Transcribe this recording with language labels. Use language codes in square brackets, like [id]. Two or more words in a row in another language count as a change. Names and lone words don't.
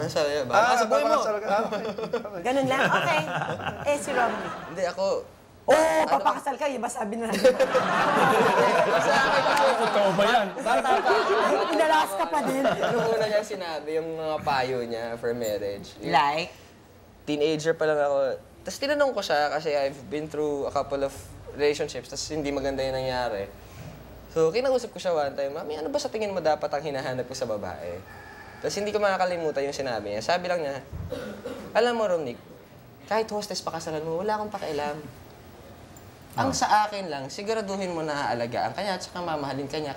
[tl] Ano sa'yo? Baka sa buhay mo. Okay. Ganun lang? Okay. Si Romney. Hindi, ako... Oo, papakasal ka. Iba sabi na. Totoo ba yan? Inalas ka pa din. Yung una niya sinabi, yung mga payo niya [en] for marriage. [tl] Like? Teenager pa lang ako. Tapos tinanong ko siya kasi [en] I've been through a couple of relationships [tl] tapos hindi maganda yung nangyari. So, kinausap ko siya [en] one time, [tl] Mami, ano ba sa tingin mo dapat ang hinahanap ko sa babae? Tapos hindi ko makakalimutan yung sinabi niya. Sabi lang niya, alam mo, Romnick, kahit hostess pakasalan mo, wala akong pakialam. Ang sa akin lang, siguraduhin mo na aalagaan ka niya at saka mamahalin ka niya.